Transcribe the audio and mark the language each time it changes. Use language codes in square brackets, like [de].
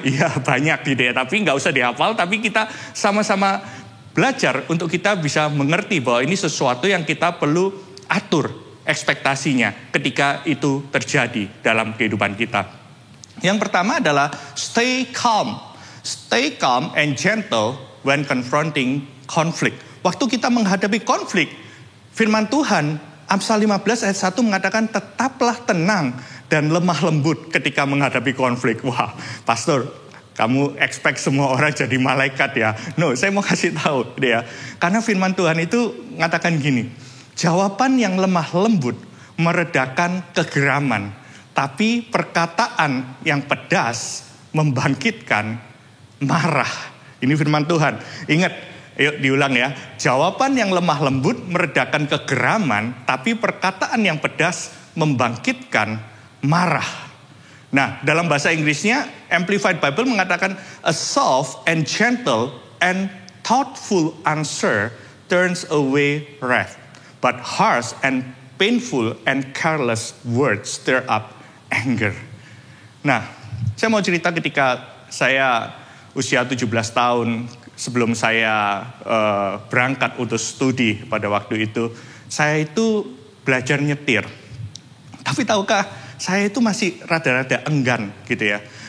[id] Iya banyak gitu ya, tapi nggak usah dihafal, tapi kita sama-sama belajar untuk kita bisa mengerti bahwa ini sesuatu yang kita perlu atur ekspektasinya ketika itu terjadi dalam kehidupan kita. [en] Yang pertama adalah stay calm. Stay calm and gentle when confronting conflict. [id] Waktu kita menghadapi konflik, firman Tuhan Amsal 15 ayat 1 mengatakan tetaplah tenang dan lemah lembut ketika menghadapi konflik. Wah, pastor, kamu expect semua orang jadi malaikat ya? No, saya mau kasih tahu dia. Karena firman Tuhan itu mengatakan gini, jawaban yang lemah lembut meredakan kegeraman, tapi perkataan yang pedas membangkitkan marah. Ini firman Tuhan. Ingat, yuk diulang ya. Jawaban yang lemah lembut meredakan kegeraman, tapi perkataan yang pedas membangkitkan marah. Nah, dalam bahasa Inggrisnya, Amplified Bible mengatakan, [en] a soft and gentle and thoughtful answer turns away wrath. But harsh and painful and careless words stir up anger. [id] Nah, saya mau cerita ketika saya usia 17 tahun sebelum saya berangkat untuk studi pada waktu itu. Saya itu belajar nyetir. Tapi tahukah, saya itu masih rada-rada enggan gitu ya.